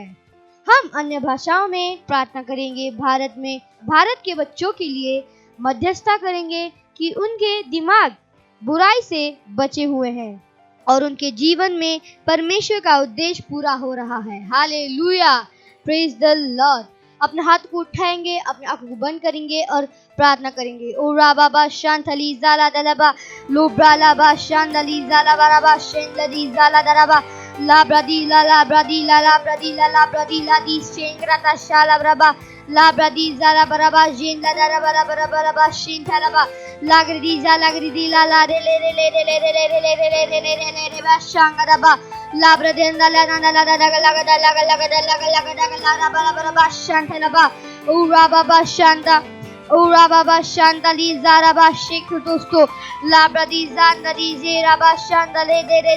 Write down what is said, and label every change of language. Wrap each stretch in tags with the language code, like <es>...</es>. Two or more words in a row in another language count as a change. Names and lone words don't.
<hi>हम अन्य भाषाओं में प्रार्थना करेंगे। भारत के बच्चों के लिए मध्यस्थता करेंगे कि उनके दिमाग बुराई से बचे हुए हैं और उनके जीवन में परमेश्वर का उद्देश्य पूरा हो रहा है।</hi> <en>Hallelujah, praise the Lord.</en> <hi>अपने हाथ को उठाएंगे, अपने आंखों को बंद करेंगे और प्रार्थना करेंगे। ओ राबाबा शांतली जाला दलबा लोब्रालाबा शांतली जाला बराबा शेंदली जाला दरबा ला ब्रदी ला ब्रदी ला ब्रदी ला दी शेंग्रता शाला ब्रबा ला ब्रदी जाला बराबा जेंदा दरबा बराबा शेंथलबा लागरिदी ला ला रे ले रे ले रे ले रे ले रे ले रे ले रे ले रे बा शांगरबा ला ब्रदेंदा ला ला ला ला बराबा शांथलबा ऊरा बाबा शांतली ज़ाराबा शेख दोस्तों ला ब्रदी ज़ांदरी ज़ेराबा शांतले दे रे</hi>